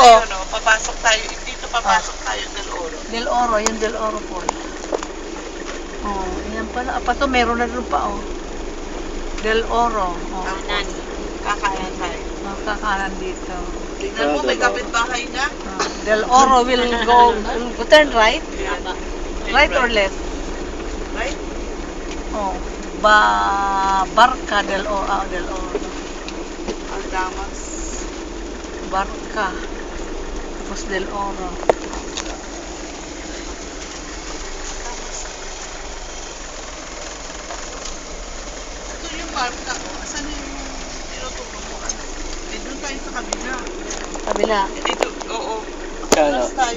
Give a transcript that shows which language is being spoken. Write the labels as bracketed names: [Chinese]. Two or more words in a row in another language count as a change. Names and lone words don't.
[Filipino] Ayun, papasok tayo. Dito papasok tayo Del Oro. Del Oro, yung Del Oro po. Oh, yan pala. To, meron na rin pa, oh. Del Oro. Oh, Tapos, kakanan tayo. kakanan dito. Tingnan mo, may kapitbahay na. [English] Del Oro will turn right? [Filipino] Yan. [English] Right or left? Right? [Filipino] Oh, Barca Del Oro. Del Oro. Aldamas. Barca. Tapos Del Oro. Ito yung barka. Asan yung tinuturo mo? Doon tayo sa kabila. Kabila. Ito, oo. Kano? Tapos tayo.